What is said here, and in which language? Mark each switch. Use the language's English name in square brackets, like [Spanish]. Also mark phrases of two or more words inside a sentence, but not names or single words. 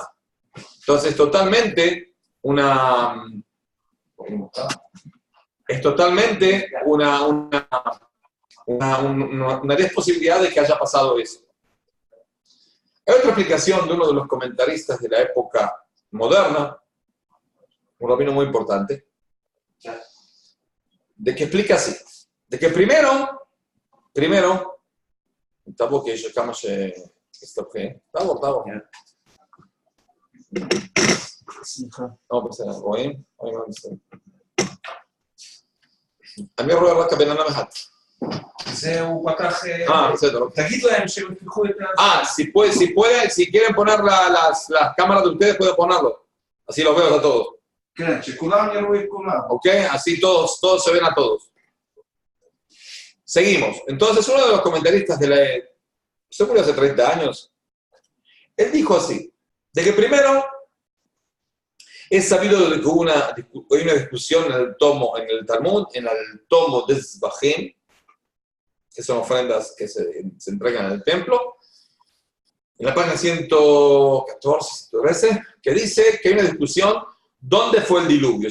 [Spanish] Entonces, totalmente una posibilidad de que haya pasado eso. Hay otra explicación de uno de los comentaristas de la época moderna, un rabino muy importante, de que explica así, de que primero, [Hebrew] טבו כי יש כמה שהסתבכים. טבו. סליחה. לא, בסדר, רואים? אני רואה רק הבן אדם אחד. זהו פתח... בסדר. תגיד להם שהם יפתחו את [Spanish] si quieren poner las cámaras de ustedes, pueden ponerlo. Así los veo a todos. [Hebrew] כן, שכולם יראו את כולם. [Spanish] ¿Ok? Así todos se ven a todos. Seguimos. Entonces, uno de los comentaristas se murió hace 30 años, él dijo así, de que primero es sabido de que hubo una discusión en el Talmud, en el tomo de Zbahim, que son ofrendas que se entregan en el templo, en la página 114, 113, que dice que hay una discusión dónde fue el diluvio.